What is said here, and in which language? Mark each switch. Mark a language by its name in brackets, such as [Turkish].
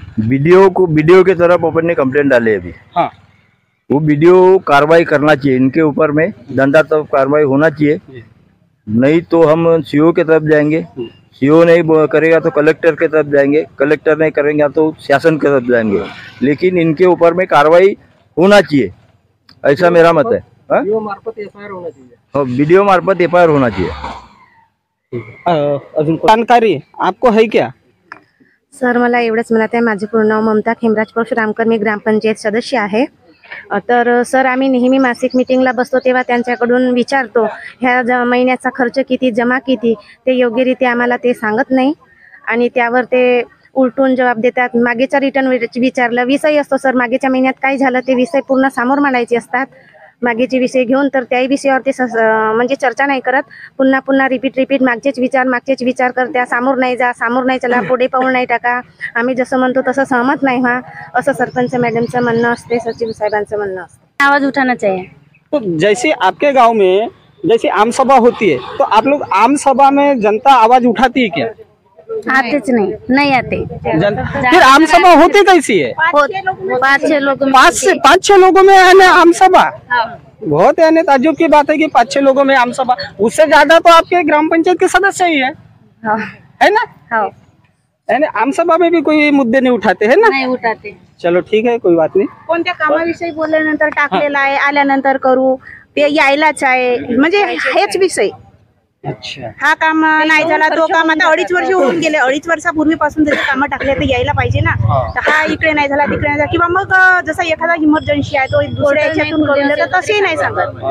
[Hindi] Video के तरफ अपन ने कंप्लेंट डाली है अभी. वो वीडियो कार्रवाई करना चाहिए, इनके ऊपर में दंडात्मक कार्रवाई होना चाहिए, नहीं तो हम सीओ के तरफ जाएंगे, सीओ नहीं करेगा तो कलेक्टर के तरफ जाएंगे, कलेक्टर नहीं करेंगे तो शासन के तरफ जाएंगे, लेकिन इनके ऊपर में कार्रवाई होना चाहिए, ऐसा मेरा मत है. वीडियो मार्फत एफआईआर होना चाहिए. जानकारी आपको है क्या? [Marathi] सर मला एवढंच म्हणत आहे, माझे पूर्ण नाव ममता खेमराज परशुरामकर, मी ग्रामपंचायत सदस्य आहे. तर सर आम्ही नेहमी मासिक मीटिंगला बसतो तेव्हा त्यांच्याकडून विचारतो ह्या महिन्याचा खर्च किती, जमा किती, ते योग्यरीत्या आम्हाला ते सांगत नाही आणि त्यावर ते उलटून जबाब देतात. मागेचा रिटर्न विचारला, विषय असतो सर मागेच्या महिन्यात काय झालं ते विषय पूर्ण समोर मांडायचे असतात, मागेचे विषय घेऊन, तर त्याही विषयावर ते म्हणजे चर्चा नाही करत, पुन्हा रिपीट मागचेच विचार करत्या, समोर नाही जा, समोर नाही चला, पुढे पाऊल नाही टाका, आम्ही जसं म्हणतो तसं सहमत नाही व्हा, असं सरपंच मॅडमचं म्हणणं असते, सचिव साहेबांचं म्हणणं असते. [Hindi] आवाज उठाना चाहिए. तो जैसे आपके गांव में जैसे आम सभा होती है, तो आप लोग आम सभा में जनता आवाज उठाती है क्या? आतेच नहीं आते. फिर आम सभा होती कैसी है? 5-6 लोग, 5-6 लोगों में है ना आम सभा. बहुत यानी ताज्जुब की बात है कि 5-6 लोगों में आम सभा. उससे ज्यादा तो आपके ग्राम पंचायत के सदस्य ही है ना? यानी आम सभा में भी कोई मुद्दे नहीं उठाते है ना? नहीं उठाते. चलो ठीक है, कोई बात नहीं. [Marathi] कोणत्या कामाविषयी बोलल्यानंतर टाकलेला आहे, आल्यानंतर करू, ते यायलाच आहे, म्हणजे हेच विषय. [Hindi] अच्छा. [Marathi] हा काम नाही झाला, तो काम आता 2.5 वर्ष होऊन गेले, 2.5 वर्षापूर्वीपासून जर कामं टाकले तर यायला पाहिजे ना. तर हा इकडे नाही झाला, तिकडे नाही झाला, किंवा मग जसा एखादा इमर्जन्सी आहे तो दुसऱ्या याच्यातून करून देतो, तसेही नाही सांगत.